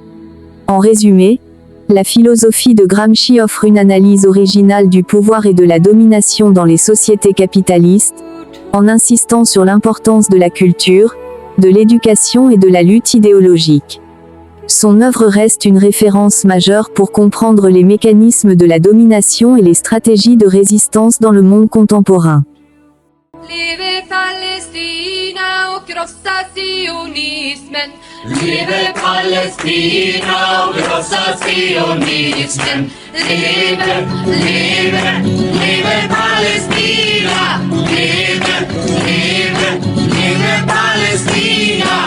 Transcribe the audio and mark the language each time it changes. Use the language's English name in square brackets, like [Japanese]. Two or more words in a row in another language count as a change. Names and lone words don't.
[French] En résumé, la philosophie de Gramsci offre une analyse originale du pouvoir et de la domination dans les sociétés capitalistes, en insistant sur l'importance de la culture, de l'éducation et de la lutte idéologique. Son œuvre reste une référence majeure pour comprendre les mécanismes de la domination et les stratégies de résistance dans le monde contemporain. [Swedish] Leve Palestina och krossa sionismen. Leve Palestina och krossa sionismen. Leve, leve, leve Palestina. Leve, leve, leve Palestina.